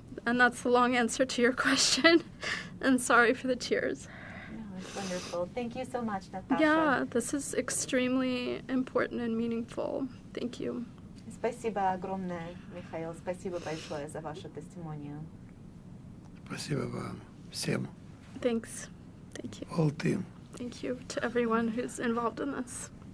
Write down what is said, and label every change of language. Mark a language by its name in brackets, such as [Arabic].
[English] And that's the long answer to your question. And sorry for the tears. No, it's wonderful. Thank you so much, Natasha. Yeah, this is extremely important and meaningful. Thank you. [Russian] Спасибо огромное, Михаил. Спасибо большое за вашу тестимонию. Спасибо вам всем. [English] Thanks. Thank you. All team. Thank you to everyone who's involved in this.